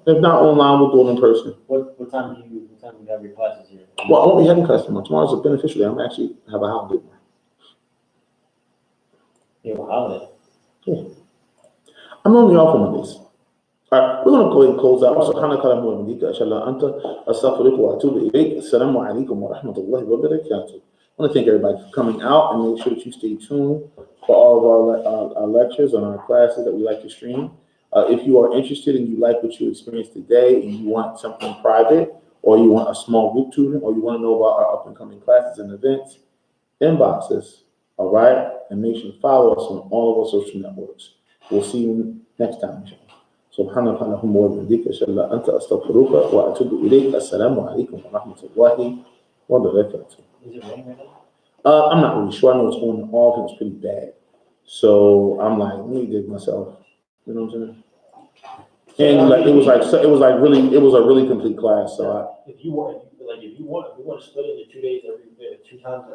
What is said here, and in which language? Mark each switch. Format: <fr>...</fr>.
<en>if not online, we'll do it in person. What time do you have your classes here? Well, I won't be having customers. Tomorrow's a beneficial day. I'm actually have a holiday. You have a holiday. I'm only off on Mondays. All right, we're going to go ahead and close out.</en> <ar>سبحانك اللهم وبحمدك أشهد أن لا إله إلا أنت أستغفرك وأتوب إليك. السلام عليكم ورحمة الله وبركاته.</ar> <en>I want to thank everybody for coming out and make sure that you stay tuned for all of our lectures and our classes that we like to stream. If you are interested and you like what you experienced today and you want something private, or you want a small group tutoring, or you want to know about our up and coming classes and events, inbox us, all right? And make sure to follow us on all of our social networks. We'll see you next time, inshallah.</en> <ar>سبحانك اللهم وبحمدك أشهد أن لا إله إلا أنت أستغفرك وأتوب إليك. السلام عليكم ورحمة الله وبركاته.</ar> <en>Is it raining right now? I'm not really sure. I know it's on and off and it's pretty bad. So I'm like, let me dig myself. You know what I'm saying? And like it was a really complete class. So If you want to split it into 2 days 2 times every</en>